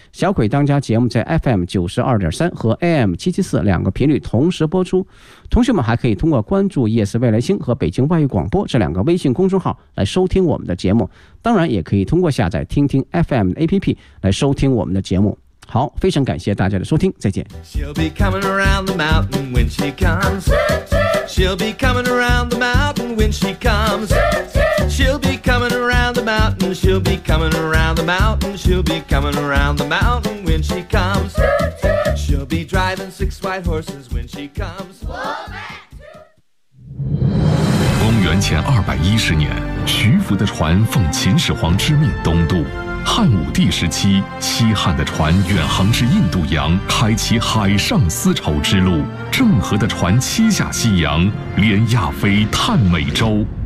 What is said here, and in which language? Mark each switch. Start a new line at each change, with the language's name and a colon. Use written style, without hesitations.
Chinese: 小鬼当家节目在 FM92.3 和 AM774 两个频率同时播出。同学们还可以通过关注夜色未来星和北京外语广播这两个微信公众号来收听我们的节目，当然也可以通过下载听听 FM 的 APP 来收听我们的节目。好，非常感谢大家的收听，再见。
English: She'll be coming around the mountain when she comes. She'll be coming around the mountain when she comes. She'll be coming around the mountain. She'll be coming around the mountain. She'll be coming around the mountain when she comes. She'll be driving 6 white horses when she comes.
Chinese: 公元前210年，徐福的船奉秦始皇之命东渡。汉武帝时期，西汉的船远航至印度洋，开启海上丝绸之路。郑和的船七下西洋，连亚非探美洲。